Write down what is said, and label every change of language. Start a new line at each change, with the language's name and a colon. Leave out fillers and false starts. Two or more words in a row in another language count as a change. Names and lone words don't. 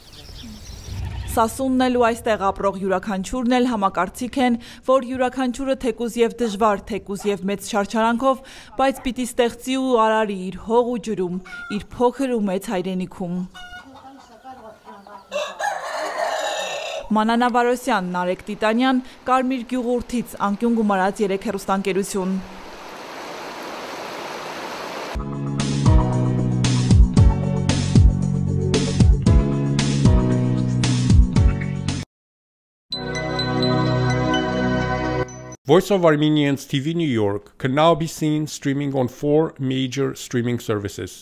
Armenian: Սասունն էլ ու այստեղ ապրող յուրաքանչյուրն էլ համակարծիք են, որ յուրաքանչյուրը թեկուզ եւ դժվար, թեկուզ եւ մեծ չարչարանքով, բայց պիտի ստեղծի ու արարի իր հող ու ջրում, իր փոքր ու մեծ հայրենիքում։ Մանանա Վարոսյան, Նարեկ Տիտանյան, Կարմիր գյուղուրթից, անկյուն գումարած 3 հեռուստաընկերություն։
English: Voice of Armenians TV New York can now be seen streaming on 4 major streaming services.